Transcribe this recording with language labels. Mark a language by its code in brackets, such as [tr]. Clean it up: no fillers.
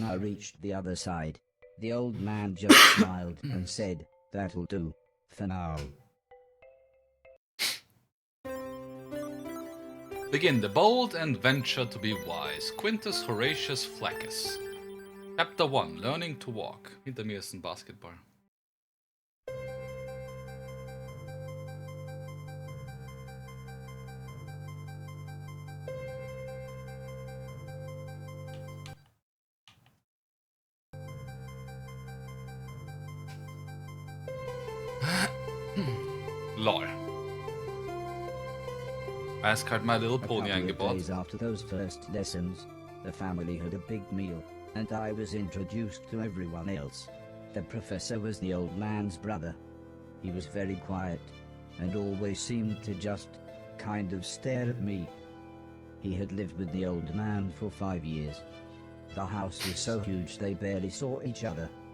[en] When I reached the other side, the old man just smiled and said, "That'll do, for now." Begin the bold and venture to be wise. Quintus Horatius Flaccus. Chapter 1. Learning to walk. [de] Hinter mir ist ein Basketball. Lol. Eiskalt My Little Pony eingebaut. [en] Days after those first lessons, the family had a big meal, and I was introduced to everyone else. The professor was the old man's brother. He was very quiet, and always seemed to just kind of stare at me. He had lived with the old man for 5 years. The house was so huge they barely saw each other.